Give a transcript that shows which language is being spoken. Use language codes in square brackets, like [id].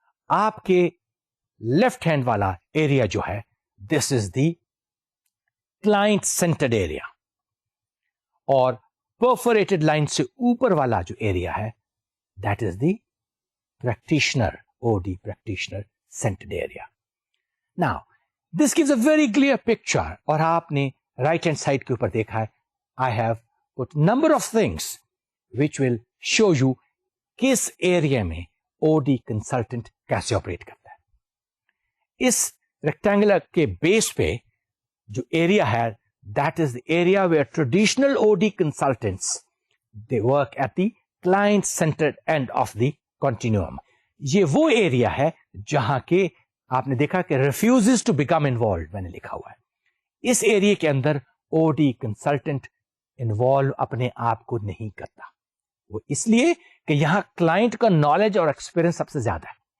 [en] آپ کے left hand والا ایریا جو ہے this is the client-centered area, اور perforated line [ur] سے اوپر والا جو [en] Area ہے that is the practitioner, OD practitioner centered area. Now, this gives a very clear picture, [ur] اور آپ نے [en] right hand side [ur] کے اوپر دیکھا ہے [en] I have put number of things which will show you کس area میں OD consultant [ur] کیسے آپریٹ کرتا ہے. اس ریکٹینگولر کے بیس پہ جو ایریا ہے [en] that is the area where traditional OD consultants, they work at the client-centered end of the continuum. [ur] یہ وہ ایریا ہے جہاں کے آپ نے دیکھا کہ [en] refuses to become involved [ur] میں نے لکھا ہوا ہے. اس ایریا کے اندر OD consultant انوالو اپنے آپ کو نہیں کرتا. وہ اس لیے کہ یہاں کلائنٹ کا نالج اور ایکسپیرئنس سب سے زیادہ ہے.